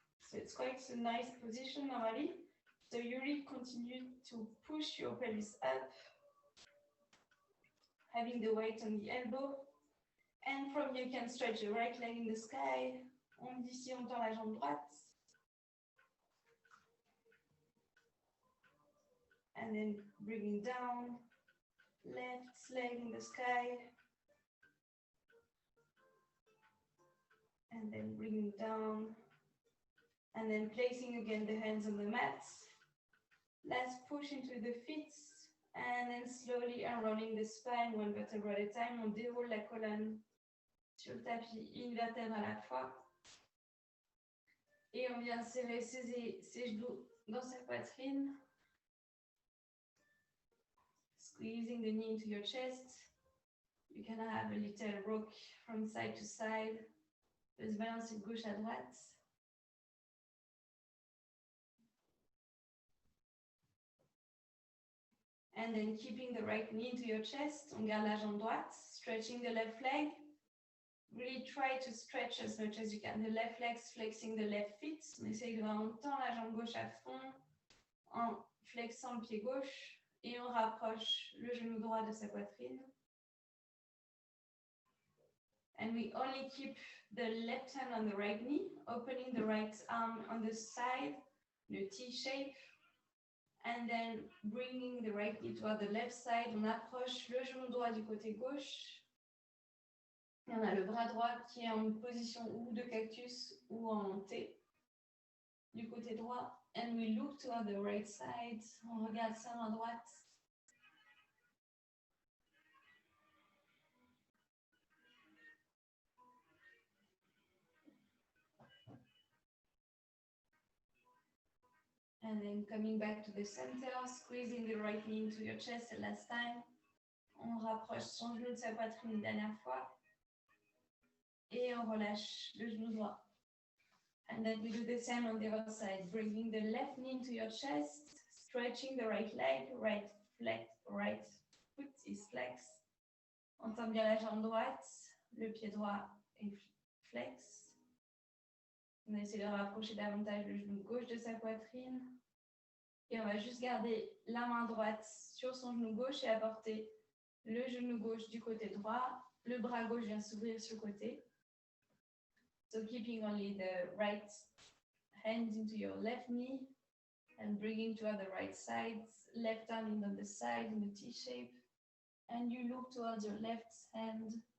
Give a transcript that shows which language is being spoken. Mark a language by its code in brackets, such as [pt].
[en] So it's quite a nice position normally. So you really continue to push your pelvis up, having the weight on the elbow. And from here, you can stretch the right leg in the sky. [fr] D'ici, on tend la jambe droite. [en] And then bringing down, left leg in the sky. And then bringing down. And then placing again the hands on the mat. Let's push into the feet. And then slowly unrolling the spine, one vertebra at a time. [fr] On déroule la colonne sur le tapis, une vertèbre à la fois. Et on vient serrer ses genoux dans sa poitrine. [en] Squeezing the knee into your chest. You can have a little rock from side to side. [fr] Peut se balancer de gauche à droite. [en] And then keeping the right knee into your chest. [fr] On garde la jambe droite. [en] Stretching the left leg. Really try to stretch as much as you can. The left leg, flexing the left feet. [fr] On essaye de vraiment tendre la jambe gauche à fond en flexant le pied gauche et on rapproche le genou droit de sa poitrine. [en] And we only keep the left hand on the right knee, opening the right arm on the side, le T shape, and then bringing the right knee toward the left side. [fr] On approche le genou droit du côté gauche. Et on a le bras droit qui est en position ou de cactus ou en T du côté droit. [en] And we look toward the right side. [fr] On regarde sa main droite. [en] And then coming back to the center, squeezing the right knee into your chest the last time. [fr] On rapproche son genou de sa poitrine une dernière fois. Et on relâche le genou droit. [en] And then we do the same on the other side, bringing the left knee into your chest, stretching the right leg, right foot is flex. [fr] On tend bien la jambe droite, le pied droit est flex. On essaie de rapprocher davantage le genou gauche de sa poitrine. Et on va juste garder la main droite sur son genou gauche et apporter le genou gauche du côté droit. Le bras gauche vient s'ouvrir sur le côté. [en] So keeping only the right hand into your left knee and bringing to the right side, left hand in on the side in a T shape. And you look towards your left hand.